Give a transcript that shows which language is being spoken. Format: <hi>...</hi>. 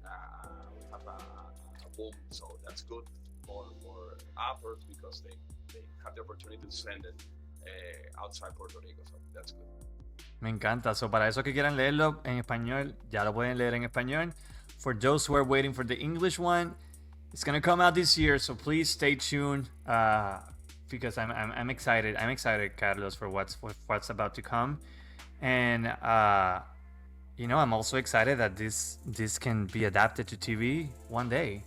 <en>We have a boom, so that's good for authors because they have the opportunity to send it outside Puerto Rico, so that's good.</en> <es>Me encanta. So para esos que quieran leerlo en español, ya lo pueden leer en español.</es> <en>For those who are waiting for the English one, it's gonna come out this year, so please stay tuned because I'm excited. I'm excited, Carlos, for what's about to come, and I'm also excited that this can be adapted to TV one day.</en>